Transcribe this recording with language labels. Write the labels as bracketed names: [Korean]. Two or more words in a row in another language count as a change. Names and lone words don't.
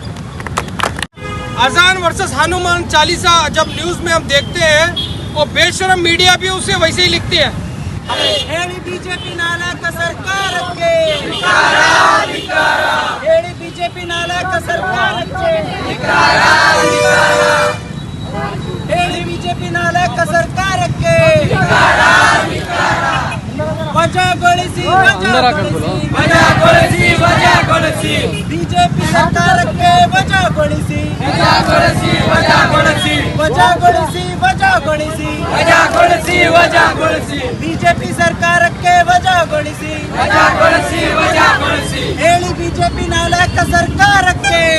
[Hindi] अजान वर्सेस हनुमान चालीसा जब न्यूज में हम देखते हैं, वो बेशरम मीडिया भी उसे वैसे ही लिखती है। बीजेपी नालायक सरकार बीजेपी नालायक सरकार बीजेपी नालायक सरकार [Kannada] ವಜಾಗೊಳಿಸಿ ಬಿಜೆಪಿ ಸರ್ಕಾರಕ್ಕೆ ವಜಾಗೊಳಿಸಿ ಬಿಜೆಪಿ ಸರ್ಕಾರಕ್ಕೆ ವಜಾಗೊಳಿಸಿ ಹೇಳಿ ಬಿಜೆಪಿ ನಾಲಾಯಕ ಸರ್ಕಾರಕ್ಕೆ